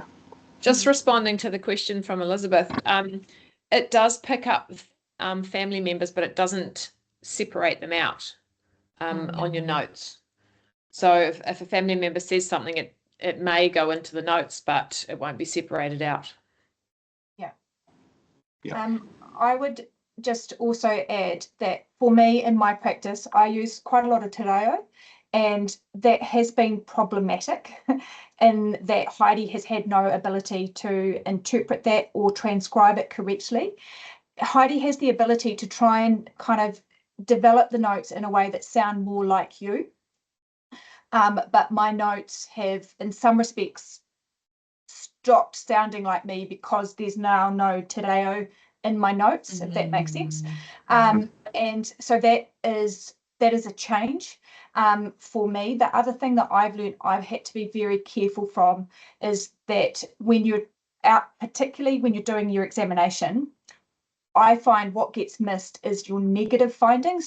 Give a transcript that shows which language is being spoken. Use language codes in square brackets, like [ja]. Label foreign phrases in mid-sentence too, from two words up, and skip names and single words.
[en] Just responding to the question from Elizabeth, it does pick up family members, but it doesn't separate them out on your notes. So if a family member says something, it may go into the notes, but it won't be separated out. Yeah. I would just also add that for me in my practice, I use quite a lot of [mi] te reo, [en] and that has been problematic in that Heidi has had no ability to interpret that or transcribe it correctly. Heidi has the ability to try and kind of develop the notes in a way that sound more like you. But my notes have, in some respects, stopped sounding like me because there's now no [mi] te reo [en] in my notes, if that makes sense. And so that is a change for me. The other thing that I've learned I've had to be very careful from is that when you're out, particularly when you're doing your examination, I find what gets missed is your negative findings.